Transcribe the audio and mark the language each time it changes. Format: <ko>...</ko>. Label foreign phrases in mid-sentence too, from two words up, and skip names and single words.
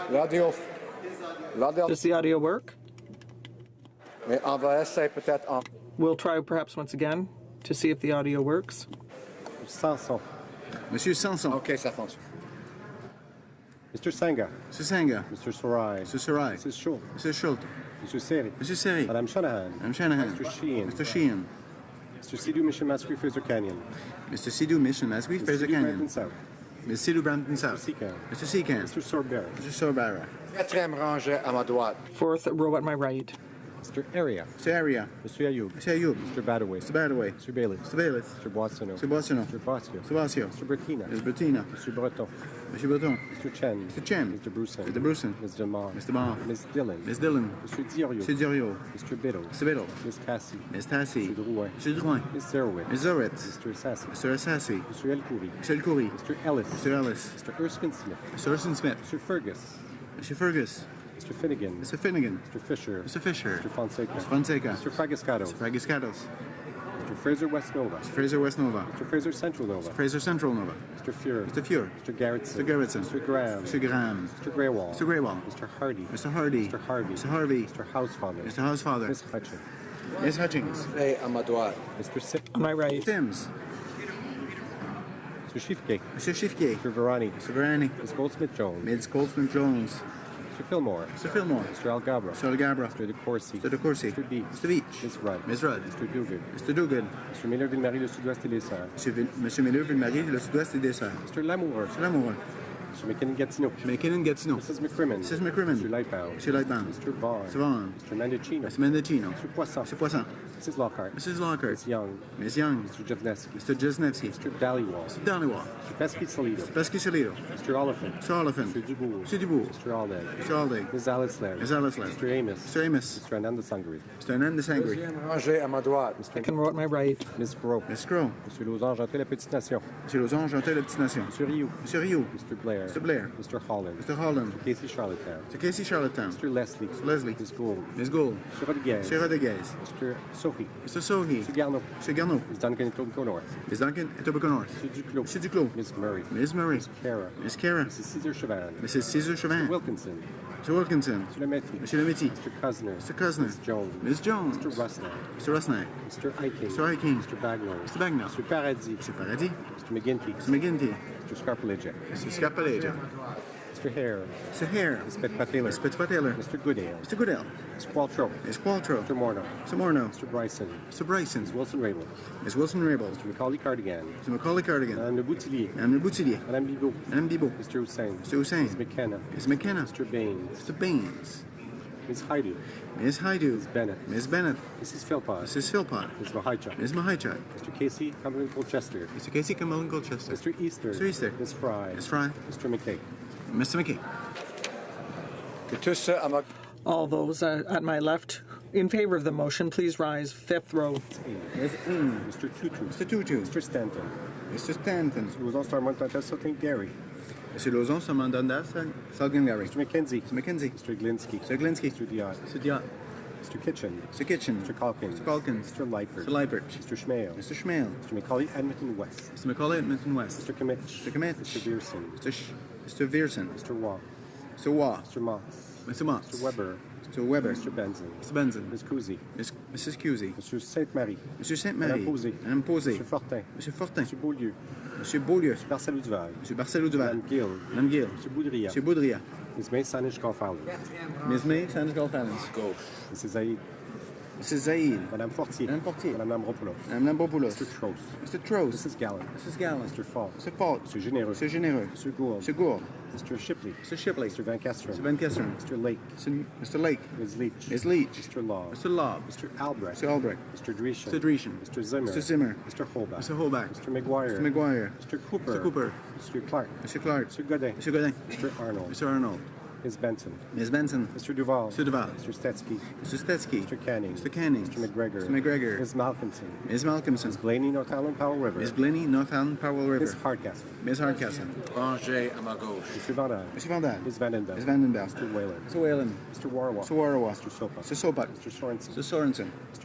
<en>Does the audio work?</en> <fr>Mais on va essayer peut-être en...</fr> <en>We'll try perhaps once again to see if the audio works. Sanson.</en> <fr>Monsieur Sanson. OK, ça fonctionne.</fr> <en>Mr. Senga.</en> <fr>Monsieur Senga.</fr> <en>Mr. Sarai.</en> <fr>Monsieur Sarai.</fr> <en>Mrs. Schultz.</en> <fr>Monsieur Schultz.</fr> <en>Mr. Seri.</en> <fr>Monsieur Seri. Madame Shanahan. Madame Shanahan.</fr> <en>Mr. Sheehan. Mr. Sheehan. Mr. Sidhu Mission Masquerade Fraser Canyon. Mr. Sidhu Mission Masquerade Fraser Canyon. South. Ms. Sidhu Brampton South. Secan. Mr. Secan. Mr. Sorbera. Mr. Sorbara.</en> <fr>Quatrième rangée à ma droite.</fr> <en>Fourth row at my right. Mr. Area. Mr. Area. Mr. Ayoub. Mr. Ayoub. Mr. Badaway. Mr. Badaway. Mr. Bailey. Mr. Bailiff. Mr. Boissonneau. Mr. Boissonneau. Mr. Basio. Mr. Basio. Mr. Bertina. Ms. Bettina. Mr. Breton.</en> <fr>Monsieur Breton.</fr> <en>Mr. Chen. Mr. Chen. Mr. Bruson. Mr. Bruson. Mr. Marr. Mr. Marr. Ms. Dillon. Ms. Dillon. Mr. Diorio. Mr. Diorio. Mr. Biddle. Mr. Biddle. Ms. Tassi. Ms. Tassi. Mr. Drouin. Mr. Drouin. Ms. Zerowitz. Ms. Zerowitz. Mr. Assassi. Mr. Assassi. Mr. El Khoury. Mr. El Khoury. Mr. Ellis. Mr. Ellis. Mr. Erskine Smith. Mr. Urson Smith. Mr. Fergus. Mr. Fergus. Mr. Finnegan. Mr. Finnegan. Mr. Fisher. Mr. Fisher. Mr. Fonseca. Mr. Fonseca. Mr. Fragiscato. Mr. Fragiscatos. Mr. Fraser West Nova. Mr. Fraser West Nova. Mr. Fraser Central Nova. Mr. Fraser Central Nova. Mr. Fuhr. Mr. Fuhr. Mr. Garrettson. Mr. Garrettson. Mr. Graham. Mr. Graham. Mr. Greywall. Mr. Greywall. Mr. Hardy. Mr. Hardy. Mr. Harvey. Mr. Harvey. Mr. Housefather. Mr. Housefather. Ms. Hutchins. Ms. Hutchings.</en> <fr>Et à ma droite.</fr> <en>Mr. Sim. On my right. Sims. Mr. Schiffke. Mr. Schiffke. Mr. Verani. Mr. Verani. Ms. Goldsmith-Jones. Ms. Goldsmith-Jones. Mr. Fillmore. Mr. Fillmore. Mr. Algabra. Mr. Algabra. Mr. De Courcy. Mr. De Courcy. Mr. Beach. Mr. Beach. Ms. Rudd. Ms. Rudd. Mr. Duguid. Mr. Duguid. Mr. Miller-Ville-Marie, le Sud-Ouest et les Sœurs.</en> <fr>Monsieur Miller-Ville-Marie, le Sud-Ouest et des Sœurs.</fr> <en>Mr. Lamoureux. Mr. Lamoureux. Mr. McKinnon-Gatineau. McKinnon-Gatineau. Mrs. McCrimmon. Mrs. McCrimmon. Mr. Lightbound. Mr. Lightbound. Mr. Vaughn. Mr. Vaughn. Mr. Mendocino. Mr. Mendocino. Mr. Poisson. Mr. Poisson. Mrs. Lockhart. Mrs. Lockhart. Ms. Young. Ms. Young. Mr. Jevnesky. Mr. Jesnevsky. Mr. Dhaliwal. Mr. Dhaliwal. Mr. Pesky-Salido. Mr. Pesky-Salido. Mr. Oliphant. Mr. Oliphant. Mr. Dubourg. Mr. Dubourg. Mr. Alday. Mr. Alday. Ms. Alice Laird. Ms. Alice Laird. Mr. Amos. Mr. Amos. Mr. Ananda Sangri. Mr. Ananda Sangri.</en> <fr>Deuxième rangée à ma droite.</fr> <en>Second row at my right. Ms. Gros. Ms. Crow. Mr. Losange, Janté, la Petite Nation.</en> <fr>Monsieur Losange, Janté, la Petite Nation.</fr> <en>Mr. Rioux.</en> <fr>Monsieur Rioux.</fr> <en>Mr. Blair. Mr. Blair. Mr. Holland. Mr. Holland. Casey Charlottetown. Mr. Casey Charlottetown. Mr. Leslie. Mr. Leslie. Ms. Gould. Ms. Gould. Mr. Rodriguez.</en> <fr>Monsieur Rodriguez.</fr> <en>Mr. Sohi. Mr. Sohi. Mr. Garneau. Mr. Garneau. Ms. Duncan and Tobico North. Ms. Duncan, Etobicoke North. Mr. Duclos. Mr. Duclos. Ms. Murray. Ms. Murray. Ms. Cara. Ms. Cara. Mrs. Caesar Chauvin. Mrs. Caesar Chauvin. Mr. Wilkinson. Mr. Wilkinson. Mr. Lemaitre.</en> <fr>Monsieur Lemaitre.</fr> <en>Mr. Cosner. Mr. Cosner. Ms. Jones. Ms. Jones. Mr. Rusnak. Mr. Rusnak. Mr. Eiking. Mr. Eiking. Mr. Bagnall. Mr. Bagnall. Mr. Paradis. Mr. Paradis. Mr. McGinty. Mr. McGinty. Mr. Scarpaleggia. Mr. Scarpaleggia. Mr. Hare. Mr. Hare. Ms. Petpat-Taylor. Ms. Petpat-Taylor. Mr. Goodale. Mr. Goodale. Ms. Qualtrough. Ms. Qualtrough. Mr. Morneau. Mr. Morneau. Mr. Bryson. Mr. Bryson. Ms. Wilson-Raybould. Ms. Wilson-Raybould. Mr. Macaulay Cardigan. Mr. Macaulay Cardigan.</en> <fr>Madame Le Boutillier. Madame Le Boutillier. Madame Bigot. Madame Bigot.</fr> <en>Mr. Hussein. Mr. Hussein. Ms. McKenna. Ms. McKenna. Mr. Baines. Mr. Baines. Ms. Haidu. Ms. Haidu. Ms. Bennett. Ms. Bennett. Mrs. Philpott. Mrs. Philpott. Ms. Mahaichuk. Ms. Mahaichuk. Mr. Casey Cumberland Colchester. Mr. Casey Cumberland Colchester. Mr. Easter. Mr. Easter. Ms. Fry. Ms. Fry. Mr. McKay. Mr. McKay.</en> <fr>Que tous ceux à ma...</fr> <en>All those at my left in favor of the motion, please rise. Fifth row. Mr. Tutu. Mr. Tutu. Mr. Stanton. Mr. Stanton. Mr. Lauzon, Starmont, Sultan Gary. Mr. Lauzon, Samandanda, Salgan Gary. Mr. McKenzie. Mr. McKenzie. Mr. Glinsky. Mr. Glinsky. Mr. Diot. Mr. Diot. Mr. Kitchen. Mr. Kitchen. Mr. Calkins. Mr. Calkins. Mr. Leipert. Mr. Leipert. Mr. Schmale. Mr. Schmale. Mr. McCauley, Edmonton West. Mr. McCauley, Edmonton West. Mr. Kimmich. Mr. Kimmich. Mr. Beerson. Mr. Vierson. Mr. Waugh. Mr. Waugh. Mr. Moss. Mr. Moss. Mr. Weber. Mr. Weber. Mr. Benson. Mr. Benson. Ms. Cousy. Mrs. Cusey. Mr. Sainte-Marie. Mr. Sainte-Marie.</en> <fr>Madame Posé. Madame Posé.</fr> <en>Mr. Fortin. Mr. Fortin. Mr. Beaulieu. Mr. Beaulieu. Mr. Barcelou Duval. Mr. Barcelou Duval.</en> <fr>Madame Gill. Madame Gill.</fr> <en>Mr. Boudria. Mr. Boudria. Ms. May Sanish Golfowler. Ms. May Sanders Golfallons. Gauche. Mrs. Zaid. Mrs. Zaid.</en> <fr>Madame Fortier. Madame Fortier. Madame Lambropoulos. Madame Lambropoulos.</fr> <en>Mr. Trost. Mr. Trost. Mrs. Gallant. Mrs. Gallant. Mr. Falk. Mr. Falk. Mr. Généreux. Mr. Généreux. Mr. Gould. Mr. Gould. Mr. Shipley. Mr. Shipley. Mr. Van Kesteren. Mr. Van Kesteren. Mr. Lake. Mr. Lake. Ms. Leach. Ms. Leach. Mr. Law. Mr. Lobb. Mr. Albrecht. Mr. Albrecht. Mr. Dreeshen. Mr. Dreeshen. Mr. Zimmer. Mr. Zimmer. Mr. Holbach. Mr. Holbach. Mr. McGuire. Mr. McGuire. Mr. Cooper. Mr. Cooper. Mr. Clark. Mr. Clark. Mr. Godin. Mr. Godin. Mr. Arnold. Mr. Arnold. Ms. Benson. Ms. Benson. Mr. Duval. Mr. Duval. Mr. Stetsky. Mr. Stetsky. Mr. Canning. Mr. Canning. Mr. McGregor. Mr. McGregor. Ms. Malcolmson. Ms. Malcolmson. Ms. Blaney, North Island, Powell River. Ms. Blaney, North Island, Powell River. Ms. Hardcastle. Ms. Hardcastle.</en> <fr>Rangé à ma gauche.</fr> <en>Mr. Van Damme. Mr. Van Damme. Ms. Vandenberg. Ms. Vandenberg. Mr. Whalen. Mr. Whalen. Mr. Warwa. Mr. Warawa. Mr. Sopa. Mr. Sopak. Mr. Sorensen. Mr. Sorensen. Mr.</en>